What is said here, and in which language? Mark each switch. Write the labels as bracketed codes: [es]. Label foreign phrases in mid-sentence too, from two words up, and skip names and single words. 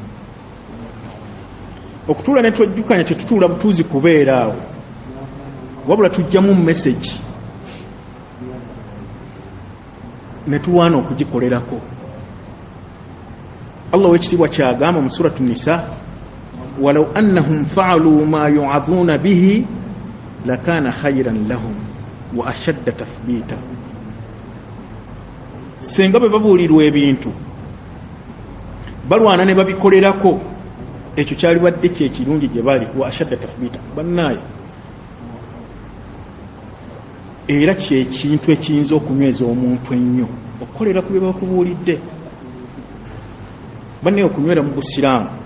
[lg] okutuula netwejjukanya tetutuula butuuzi kubeera awo wabula tujjamu message netulwana okugikolerako Allah wekitiibwa kyagamba mu suratu nisa [ar] ولو أنهم فعلوا ما يوعظون به لكان خيرا لهم وأشد تثبيتا [lg] senga bwe babuulirwa ebintu balwana ne babikolerako ekyo kyali wadde kyekirungi gye bali [ar] وأشد تثبيتا [lg] bannaye era kyekintu ekiyinza okunyweza omuntu ennyo okukolera ku bye bakubuulidde bannaye okunywera mu busiraamu